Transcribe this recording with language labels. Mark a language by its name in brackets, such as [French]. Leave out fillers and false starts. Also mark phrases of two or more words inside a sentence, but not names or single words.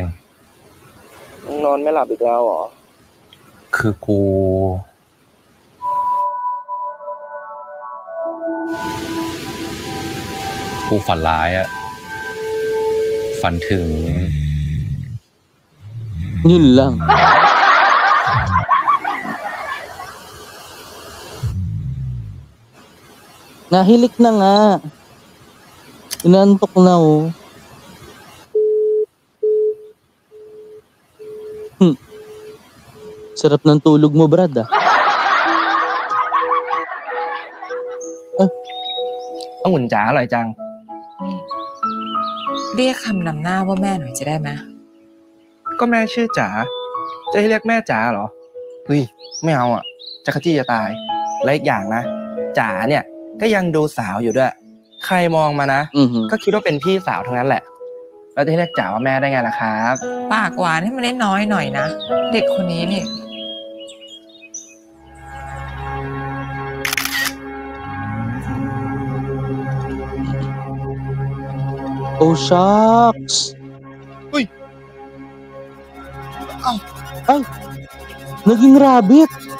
[Thai] นอนไม่หลับอีกแล้วเหรอ คือกูฝันร้ายอะฝันถึง [Filipino] Yun lang. Nahilik na nga. Inantok na oh. Sarap ng tulog mo, Brad ah. [Thai] องุ่นจ๋าอร่อยจัง เรียกคำนำหน้าว่าแม่หน่อยจะได้ไหม ก็แม่ชื่อจ๋าจะให้เรียกแม่จ๋าเหรอเฮ้ยไม่เอาอ่ะจะขจี้จะตายและอีกอย่างนะจ๋าเนี่ยก็ยังดูสาวอยู่ด้วยใครมองมานะก็คิดว่าเป็นพี่สาวทั้งนั้นแหละแล้วจะให้เรียกจ๋าว่าแม่ได้ไงล่ะครับ ปากหวานให้มันได้น้อยหน่อยนะเด็กคนนี้นี่ [English] Oh, shucks! Uy! [Filipino] Ay! Naging rabbit!